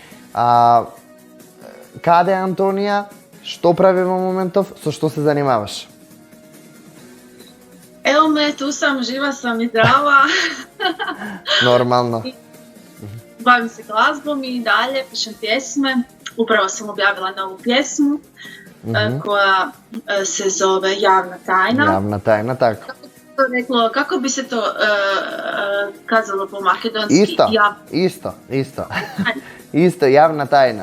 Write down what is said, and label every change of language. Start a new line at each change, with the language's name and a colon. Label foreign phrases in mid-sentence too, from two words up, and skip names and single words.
Macedonian: Каде е Антонија? Што прави во моментов? Со што се занимаваш?
Croatian: Evo me, tu sam, živa sam i zdrava. Нормално. Bavim se glazbom i dalje, pišem pjesme. Upravo sam objavila novu pjesmu koja se zove Javna tajna. Javna tajna, tako. Kako bi se to kazalo po makedonski? Isto. Isto, javna tajna.